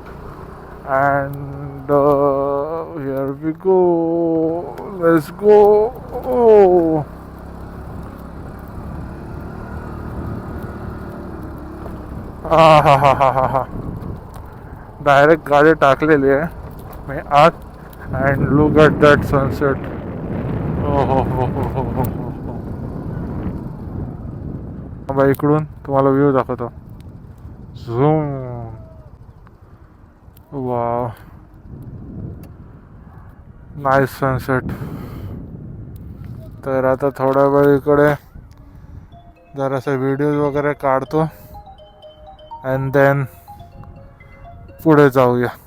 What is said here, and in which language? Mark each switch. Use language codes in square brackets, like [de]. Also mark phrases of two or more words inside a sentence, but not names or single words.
[en] And here we go, let's go. [mr] हा हा हा हा हा हा, डायरेक्ट गाडी टाकलेली आहे मी आत. [en] And look at that sunset. हो हो हो हो हो हो हो. [mr] बा इकडून तुम्हाला व्ह्यू दाखवतो. [en] Zoom. Wow, nice sunset. [mr] तर आता थोडा वेळ इकडे जरासे व्हिडिओज वगैरे काढतो [en] and then [mr] पुढे जाऊया.